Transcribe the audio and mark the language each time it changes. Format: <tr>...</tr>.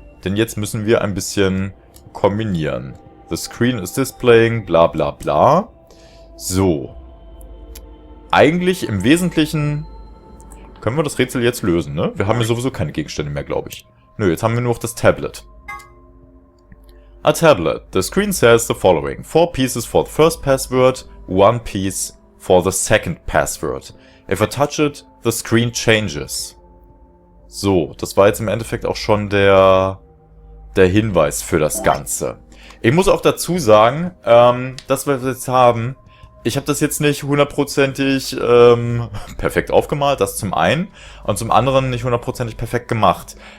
<de>Denn jetzt müssen wir ein bisschen kombinieren.</de> <en>The screen is displaying, bla bla bla.</en> <de>So. Eigentlich im Wesentlichen können wir das Rätsel jetzt lösen, ne? Wir haben ja sowieso keine Gegenstände mehr, glaube ich. Nö, jetzt haben wir nur noch das Tablet.</de> <en>A tablet. The screen says the following. 4 pieces for the first password, 1 piece for the second password. If I touch it, the screen changes.</en> <de>So, das war jetzt im Endeffekt auch schon der Hinweis für das Ganze. Ich muss auch dazu sagen, das, was wir jetzt haben, ich habe das jetzt nicht hundertprozentig perfekt aufgemalt, das zum einen, und zum anderen nicht hundertprozentig perfekt gemacht.</de>